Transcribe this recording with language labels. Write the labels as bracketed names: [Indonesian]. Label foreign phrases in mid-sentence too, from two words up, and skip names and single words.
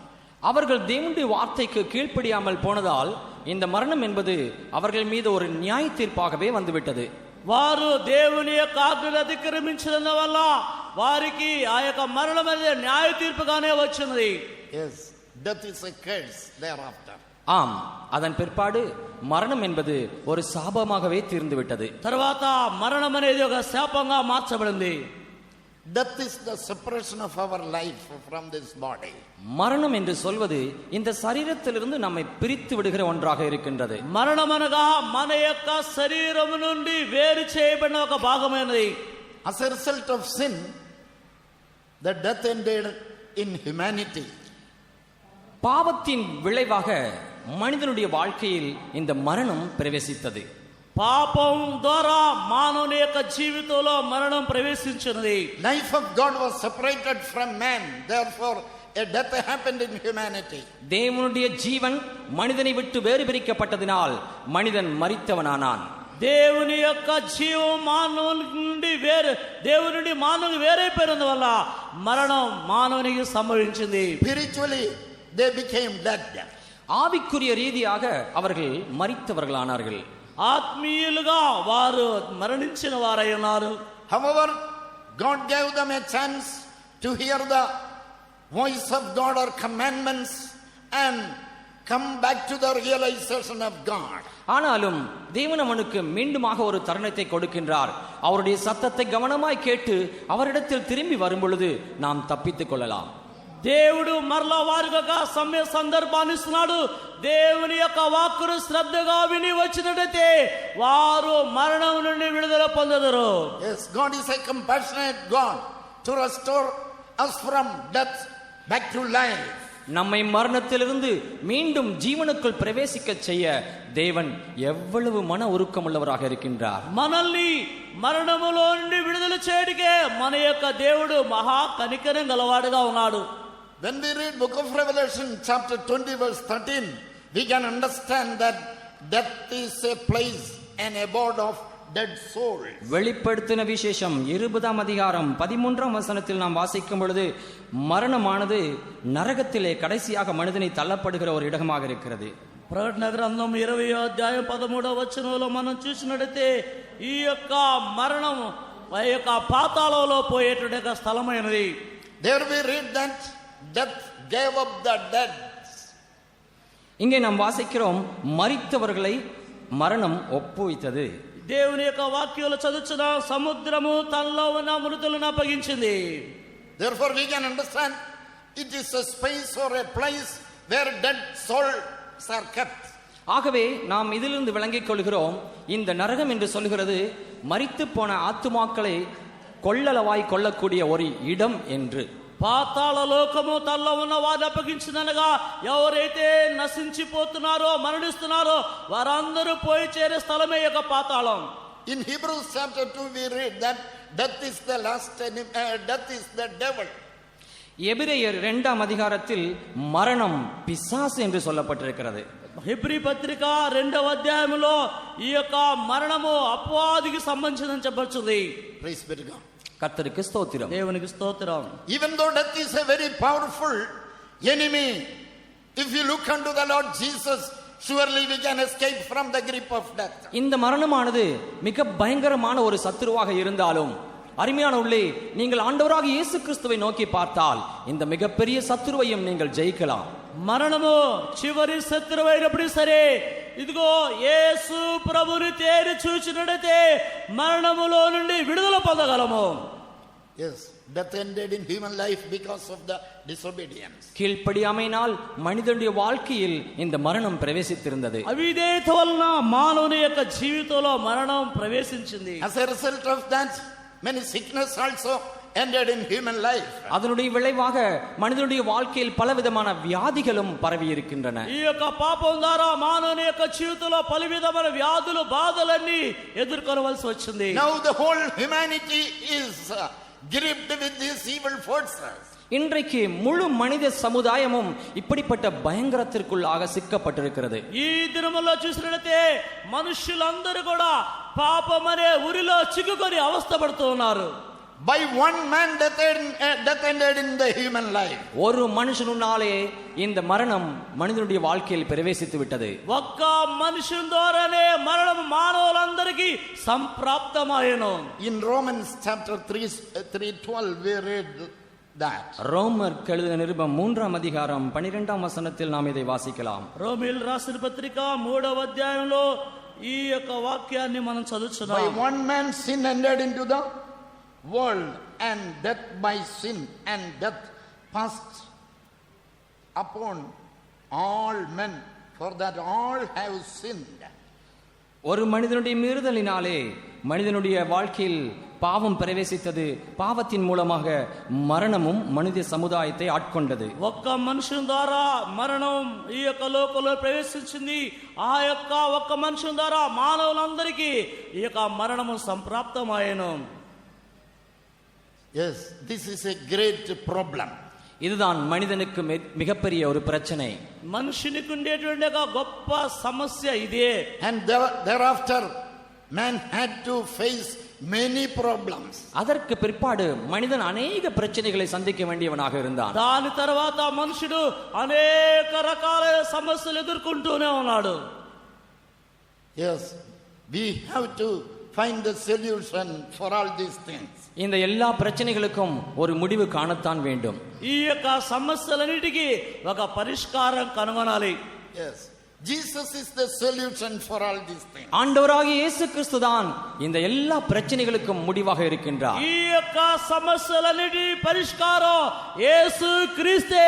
[Tamil] அவர்கள் தேவனுடைய வார்த்தைக்கு கீழ்ப்படியாமல் போனதால் இந்த மரணம் என்பது அவர்கள் மீது ஒரு நியாய தீர்ப்பாகவே வந்துவிட்டது. [Telugu] వారు దేవుని యొక్క ఆజ్ఞను అతిక్రమించడం వల్ల వారికి ఆ యొక్క మరణం అనేది న్యాయ తీర్పుగానే వచ్చింది. [English] Yes, death is a curse thereafter. [Tamil] ஆம், அதன் பிற்பாடு மரணம் என்பது ஒரு சாபமாகவே தீர்ந்துவிட்டது. [Telugu] తర్వాత మరణం అనేది ఒక శాపంగా మార్చబడింది. [English] Death is the separation of our life from this body. [Tamil] மரணம் என்று சொல்வது இந்த சரீரத்திலிருந்து நம்மை பிரித்து விடுகிற ஒன்றாக இருக்கின்றது. [Telugu] మరణం అనగా మన యొక్క శరీరం నుండి వేరు చేయబడిన ఒక భాగమైనది. [English] As a result of sin, the death ended in humanity. [Tamil] பாவத்தின் விளைவாக மனிதனுடைய வாழ்க்கையில் இந்த மரணம் பிரவேசித்தது. [Telugu] పాపం ద్వారా మానవుని యొక్క జీవితంలో మరణం ప్రవేశించినది. [English] Life of God was separated from man, therefore a death happened in humanity. [Tamil] தேவனுடைய ஜீவன் மனிதனை விட்டு வேறு பிரிக்கப்பட்டதினால் மனிதன் மரித்தவனானான். [Telugu] దేవుని యొక్క జీవం మానవుని నుండి వేరు దేవుని నుండి మానవుని వేరైపోయినందు వల్ల మరణం మానవునికి సంభవించింది. [English] Spiritually they became dead. [Tamil] ஆவிக்குரிய ரீதியாக அவர்கள் மரித்தவர்களானார்கள். [Telugu] ఆత్మీయులుగా వారు మరణించిన వారై ఉన్నారు. [English] However, God gave them a chance to hear the voice of God or commandments and come back to the realization of God. [Tamil] ஆனாலும் தேவன் அவனுக்கு மீண்டுமாக ஒரு தருணத்தை கொடுக்கின்றார். அவருடைய சத்தத்தை கவனமாய் கேட்டு அவரிடத்தில் திரும்பி வரும் பொழுது நாம் தப்பித்துக் கொள்ளலாம். [Telugu] దేవుడు మరలా వారికి ఒక సమయ సందర్భాన్ని ఇస్తున్నాడు. దేవుని యొక్క వాక్కును శ్రద్ధగా విని వచ్చినట్లయితే వారు మరణం నుండి విడుదల పొందెదరు. [English] Yes, God is a compassionate God to restore us from death back to life. [Tamil] நம்மை மரணத்திலிருந்து மீண்டும் ஜீவனுக்குள் பிரவேசிக்க செய்ய தேவன் எவ்வளவு மன உருக்கமுள்ளவராக இருக்கின்றார். [Telugu] మనల్ని మరణములో నుండి విడుదల చేయడానికే మన యొక్క దేవుడు మహా కనికరం గలవాడుగా ఉన్నాడు. [English] When we read book of Revelation chapter 20 verse 13, we can understand that death is a place, an abode of dead souls. [Tamil] வெளிப்படுத்தின விசேஷம் 20ஆம் அதிகாரம் 13ஆம் வசனத்தில் நாம் வாசிக்கும் பொழுது மரணமானது நரகத்திலே கடைசியாக மனிதனை தள்ளப்படுகிற ஒரு இடமாக இருக்கிறது. [Telugu] ప్రకటన గ్రంథం 20వ అధ్యాయం 13వ వచనంలో మనం చూసినట్లయితే ఈ యొక్క మరణం ఆ యొక్క పాతాళంలో పోయేటువంటి ఒక స్థలమైనది. [English] There we read that death gave up the dead. [Tamil] இங்கே நாம் வாசிக்கிறோம் மரித்தவர்களை மரணம் ஒப்புவித்தது. [Telugu] దేవుని యొక్క వాక్యాలు చదువుచున్న సముద్రము తనలో ఉన్న మృతులను అప్పగించింది. [English] Therefore we can understand it is a space or a place where dead souls are kept. [Tamil] ஆகவே நாம் இதிலிருந்து விளங்கிக் கொள்கிறோம், இந்த நரகம் என்று சொல்கிறது மரித்து போன ஆத்துமாக்களை கொள்ளளவாய் கொள்ளக்கூடிய ஒரு இடம் என்று. [Telugu] పాతాళ లోకము తనలో ఉన్న వారిని అప్పగించిందనగా ఎవరైతే నశించిపోతున్నారో మరణిస్తున్నారో వారందరూ పోయి చేరే స్థలమే యొక్క పాతాళం. [English] In Hebrews chapter 2 we read that death is the last enemy, death is the devil. [Tamil] எபிரேயர் 2ஆம் அதிகாரத்தில் மரணம் பிசாசு என்று சொல்லப்பட்டிருக்கிறது. [Telugu] హెబ్రీ పత్రిక 2వ అధ్యాయంలో ఈ యొక్క మరణము అపవాదికి సంబంధించిందని చెప్పొచ్చుది. [English] Praise be to God. [Tamil] கர்த்தருக்கு ஸ்தோத்திரம். [Telugu] దేవునికి స్తోత్రం. [English] Even though death is a very powerful enemy, if you look unto the Lord Jesus, surely we can escape from the grip of death. [Tamil] இந்த மரணமானது மிக பயங்கரமான ஒரு சத்துருவாக இருந்தாலும் அருமையான உள்ளே நீங்கள் ஆண்டவராக இயேசு கிறிஸ்துவை நோக்கி பார்த்தால் இந்த மிகப்பெரிய சத்துருவையும் நீங்கள் ஜெயிக்கலாம். [Telugu] మరణము చివరి శత్రువైనప్పుడు సరే ఇదిగో యేసు ప్రభుని తేరి చూచినట్లయితే మరణములో నుండి విడుదల పొందగలము. [English] Yes, death ended in human life because of the disobedience. [Tamil] கீழ்ப்படியாமையினால் மனிதனுடைய வாழ்க்கையில் இந்த மரணம் பிரவேசித்திருந்தது. [Telugu] అవిధేయత వలన మానవుని యొక్క జీవితంలో మరణం ప్రవేశించింది. [English] As a result of that, many sickness also ended in human life. [Tamil] அதனுடைய விளைவாக மனிதனுடைய வாழ்க்கையில் பலவிதமான வியாதிகளும் பரவி இருக்கின்றன. [Telugu] ఈ యొక్క పాపం ద్వారా మానవుని యొక్క జీవితంలో పలు విధమైన వ్యాధులు బాధలన్నీ ఎదుర్కొనవలసి వచ్చింది. [English] Now the whole humanity is gripped with these evil forces. [Tamil] இன்றைக்கு முழு மனித சமுதாயமும் இப்படிப்பட்ட பயங்கரத்திற்குள்ளாக சிக்கப்பட்டிருக்கிறது. [Telugu] ఈ దినములో చూసినట్లయితే మనుషులందరూ కూడా పాపం అనే ఉరిలో చిక్కుకొని అవస్థపడుతూ ఉన్నారు. [English] By one man death ended in the human life. [Tamil] ஒரு மனுஷனுனாலே இந்த மரணம் மனிதனுடைய வாழ்க்கையில் பிரவேசித்து விட்டது. [Telugu] ఒక్క మనుషుని ద్వారానే మరణం మానవులందరికీ సంప్రాప్తమాయెను. [English] In Romans chapter 3:12 we read that. [Tamil] ரோமர் எழுதின நிருபம் 3ஆம் அதிகாரம் 12ஆம் வசனத்தில் நாம் இதை வாசிக்கலாம். [Telugu] రోమీయులు రాసిన పత్రిక 3వ అధ్యాయంలో ఈ యొక్క వాక్యాన్ని మనం By చదువుతున్నాం. [English] one man sin entered into the world, and death by sin, and death passed upon all men, for that all have sinned. [Tamil] ஒரு மனிதனுடைய மீறுதலினாலே மனிதனுடைய வாழ்க்கையில் பாவம் பிரவேசித்தது. பாவத்தின் மூலமாக மரணமும் மனித சமுதாயத்தை ஆட்கொண்டது. [Telugu] ఒక్క మనుషుని ద్వారా మరణం ఈ యొక్క లోకంలో ప్రవేశించింది. ఆ యొక్క ఒక్క మనుషుని ద్వారా మానవులందరికీ ఈ యొక్క మరణము సంప్రాప్తమాయెను. [English] Yes, this is a great problem. [Tamil] இதுதான் மனிதனுக்கு மிகப்பெரிய ஒரு பிரச்சனை. [Telugu] మనుషునికి ఉండేటువంటి ఒక గొప్ప సమస్య ఇదే. [English] And thereafter man had to face many problems. [Tamil] அதற்கு பிற்பாடு மனிதன் அநேக பிரச்சனைகளை சந்திக்க வேண்டியவனாக இருந்தான். [Telugu] దాని తర్వాత మనుషుడు అనేక రకాల సమస్యలు ఎదుర్కొంటూనే ఉన్నాడు. [English] Yes, we have to find the solution for all these things. [Tamil] இந்த எல்லா பிரச்சனைகளுக்கும் ஒரு முடிவு காணத்தான் வேண்டும். [Telugu] ఈ యొక్క సమస్యలన్నిటికీ ఒక పరిష్కారం కనుగొనాలి. [English] Yes, Jesus is the solution for all these things. [Tamil] ஆண்டவராகிய இயேசு கிறிஸ்து தான் இந்த எல்லா பிரச்சனைகளுக்கும் முடிவாக இருக்கின்றார். [Telugu] ఈ యొక్క సమస్యలన్నిటి పరిష్కారం యేసు క్రీస్తే.